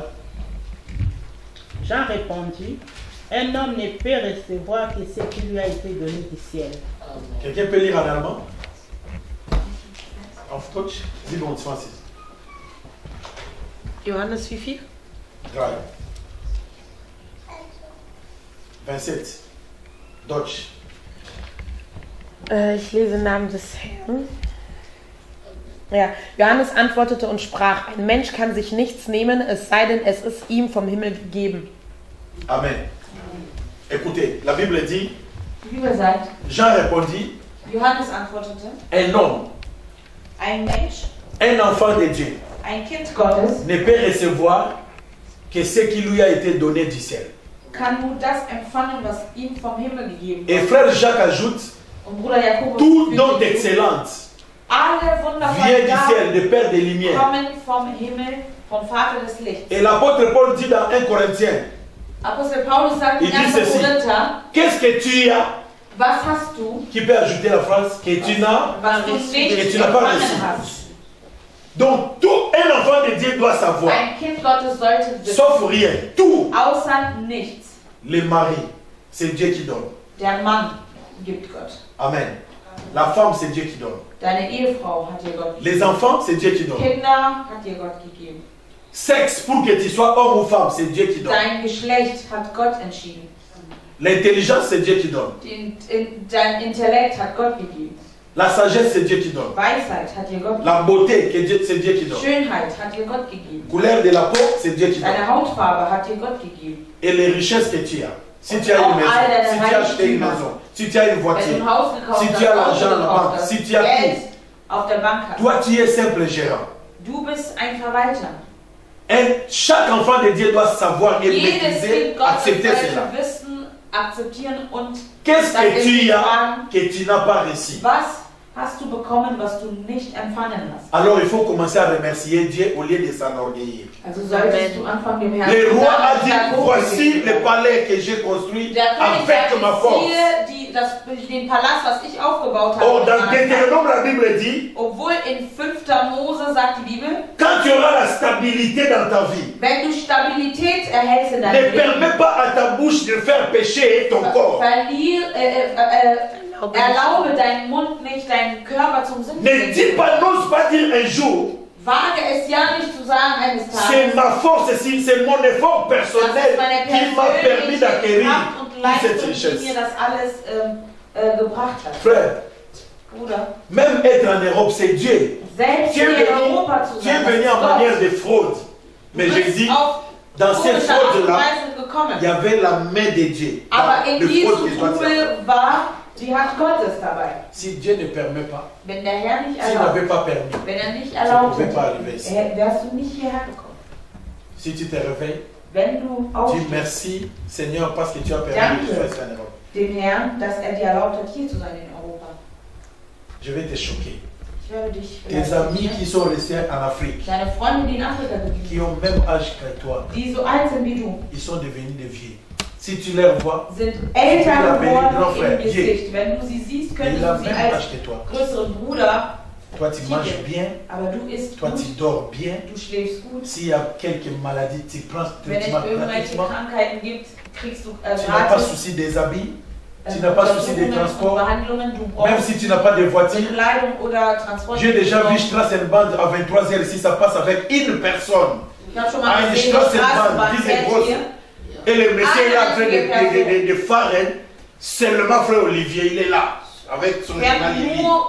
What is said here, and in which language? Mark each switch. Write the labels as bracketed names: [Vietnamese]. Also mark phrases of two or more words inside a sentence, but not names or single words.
[French] Jean répondit, un homme ne peut recevoir que ce qui lui a été donné du ciel. Quelqu'un peut lire en allemand? [German] Auf Deutsch? 27. Johannes, wie viel? 3. 27. Deutsch. Ich lese im Namen des Herrn. Ja, Johannes antwortete und sprach, ein Mensch kann sich nichts nehmen, es sei denn, es ist ihm vom Himmel gegeben. [French] Amen. Écoutez, la Bible dit, [German] Die Bibel sagt, [French] Jean répondit, [German] Johannes antwortete, [French] un homme, [German] ein Mensch, [French] un enfant de Dieu, [German] ein Kind Gottes, [French] ne peut recevoir que ce qui lui a été donné du ciel. [German] kann nur das empfangen, was ihm vom Himmel gegeben [French] Et [German] wird. [French] frère Jacques ajoute, [German] Und Bruder Jakobus [French] tout [German] fügt [French] don [German] hinzu, [French] d'excellence [German] alle [French] vient [German] wundervollen [French] du [German] Gaben [French] ciel, de Père des Lumières. [German] kommen vom Himmel, vom Vater des Lichts. [French] Et l'apôtre Paul dit dans 1 Corinthiens, [German] Apostel Paulus sagt in [French] Il dit 1. ceci. [German] Korinther, [French] qu'est-ce que tu as, [German] was hast du, [French] qui peut ajouter la phrase, que tu n'as? [German] was du nicht [French] Et tu n'as pas reçu. [German] empfangen hast? [French] Donc tout un enfant de Dieu doit savoir, [German] Ein Kind Gottes sollte wissen, [French] sauf rien, tout. [German] außer nichts. [French] Le mari, c'est Dieu qui donne. [German] Der Mann gibt Gott. [French] Amen. La femme, c'est Dieu qui donne. [German] Deine Ehefrau hat dir Gott gegeben. [French] Les enfants, c'est Dieu qui donne. [German] Kinder hat dir Gott gegeben. [French] Sexe, pour que tu sois homme ou femme, c'est Dieu qui donne. [German] Dein Geschlecht hat Gott entschieden. [French] L'intelligence, c'est Dieu qui donne. [German] Dein Intellekt hat Gott gegeben. [French] La sagesse, c'est Dieu qui donne. [German] Weisheit hat dir Gott [French] La beauté, c'est Dieu qui [German] gegeben. [French] donne. [German] Schönheit hat dir Gott gegeben. [French] Couleur de la peau, c'est Dieu qui donne. [German] Deine Hautfarbe hat dir Gott gegeben. [French] Et les richesses que tu as. Si tu as une maison, si tu as acheté une maison, si tu as une [German] Wenn du [French] voiture, [German] ein Haus gekauft [French] si [German] hast, [French] tu as [German] Auto [French] l'argent à la [German] gekauft [French] banque, [German] hast, [French] si tu as [German] Geld [French] tout, [German] auf der Bank hast, [French] toi tu es simple gérant. [German] du bist ein Verwalter. [French] Chaque enfant de Dieu doit savoir et [German] Jedes [French] maîtriser, [German] Kind Gottes [French] accepter cela. [German] sollte wissen, akzeptieren und [French] Qu'est-ce [German] das [French] que tu as [German] fragen, [French] que tu n'as pas reçu? [German] was hast du bekommen, was du nicht empfangen hast? [French] Alors il faut commencer à remercier Dieu au lieu de s'enorgueillir. [German] Also solltest du anfangen, dem Herrn [French] Le [German] zu [French] roi a dit, [German] danken, [French] voici le palais que j'ai construit [German] der König [French] avec ma [German] sagt, [French] force. [German] siehe den Palast, was ich aufgebaut habe. [French] Or, [German] mit [French] dans [German] meiner Kraft. [French] Deutéronome, la Bible dit, [German] Obwohl in 5. Mose sagt die Bibel, [French] quand tu auras la stabilité dans ta vie, [German] wenn du Stabilität erhältst in [French] ne [German] deinem Leben, [French] permets pas à ta bouche de faire pécher ton corps. [German] Erlaube deinen Mund nicht, deinen Körper zum Sündigen [French] Ne dis pas, n'ose pas dire un jour, [German] Wage es ja nicht zu sagen eines [French] c'est [German] Tages, [French] ma force, c'est mon effort [German] das [French] personnel [German] ist meine [French] qui m'a permis [German] persönliche [French] d'acquérir [German] Kraft und [French] toute cette [German] Leistung, die [French] richesse. [German] mir das alles gebracht hat. [French] Frère, [German] Bruder, [French] même être en Europe, c'est Dieu. [German] selbst [French] Tu es [German] hier in Europa zu [French] venu [German] sein, das ist [French] en [German] Gott. [French] manière de fraude. Mais [German] Du [French] je [German] bist [French] dis, [German] auf [French] dans cette [German] komische Art und [French] fraude-là, [German] Weise gekommen. [French] il y avait la main de Dieu. [German] Aber [French] Dans [German] in [French] le fraude que [German] diesem [French] toi tu as fait. [German] Trubel war die Hand Gottes dabei. [French] Si Dieu ne permet pas, [German] Wenn der Herr nicht [French] s'il [German] erlaubt, [French] n'avait pas permis, [German] wenn nicht [French] tu ne [German] erlaubt [French] pouvais pas [German] hätte, [French] arriver ici. [German] wärst du nicht hierher gekommen. [French] Si tu te réveilles, [German] Wenn du [French] dis [German] aufstehst, [French] merci Seigneur parce que tu as permis [German] Danke. [French] de faire ça en Europe. [German] dem Herrn, dass er dir erlaubt hat, hier zu sein in Europa. [French] Je vais te choquer. [German] Ich werde dich [French] Tes [German] vielleicht [French] amis [German] schockieren. [French] qui sont restés en Afrique, [German] Deine Freunde, die in Afrika geblieben [French] qui ont même âge que toi, [German] sind, die so alt sind wie du, [French] ils sont devenus des vieux. Si tu les vois, [German] sind [French] Il a [German] älter [French] appelé grand [German] geworden [French] frère, [German] im Gesicht. Wenn du sie siehst, [French] il [German] könntest [French] a [German] du sie [French] même [German] als [French] âge que toi. [German] größeren Bruder, [French] Toi, tu manges bien, [German] aber du isst [French] toi, [German] gut, [French] tu dors bien. [German] du schläfst gut. [French] S'il y a quelques maladies, tu prends [German] Wenn es [French] traitement [German] irgendwelche [French] gratuitement. [German] Krankheiten gibt, kriegst du [French] Tu n'as pas [German] gratis [French] souci des habits. tu n'as pas souci des transports, même si tu n'as pas de voiture. J'ai déjà vu Strassenbahn à 23h ici, ça passe avec une personne. À une Strassenbahn, 10 grosses. Et le monsieur est là en train de faire seulement frère Olivier, il est là avec son animal.